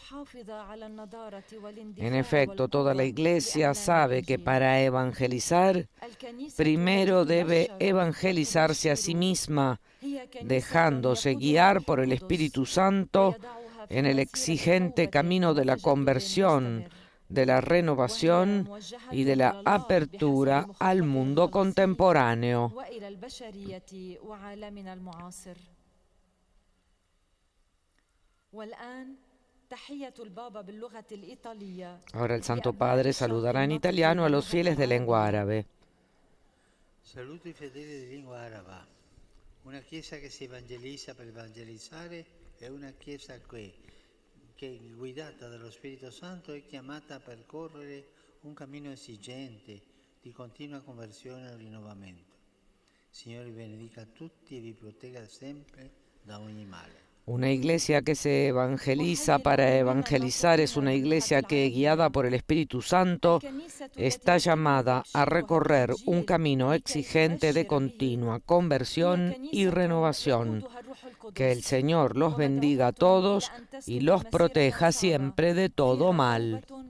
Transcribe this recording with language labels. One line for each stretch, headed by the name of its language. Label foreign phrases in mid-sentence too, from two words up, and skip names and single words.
Spanish: En efecto, toda la Iglesia sabe que para evangelizar, primero debe evangelizarse a sí misma, dejándose guiar por el Espíritu Santo en el exigente camino de la conversión, de la renovación y de la apertura al mundo contemporáneo. Ahora el Santo Padre saludará en italiano a los fieles de lengua árabe.
Italian: Saluto i fedeli di lingua araba. Una chiesa che si evangelizza per evangelizzare è una chiesa che guidata dallo Spirito Santo è chiamata a percorrere un cammino esigente di continua conversione e rinnovamento. Signore benedica tutti e vi protegga sempre da ogni male.
Spanish: Una iglesia que se evangeliza para evangelizar es una iglesia que, guiada por el Espíritu Santo, está llamada a recorrer un camino exigente de continua conversión y renovación. Que el Señor los bendiga a todos y los proteja siempre de todo mal.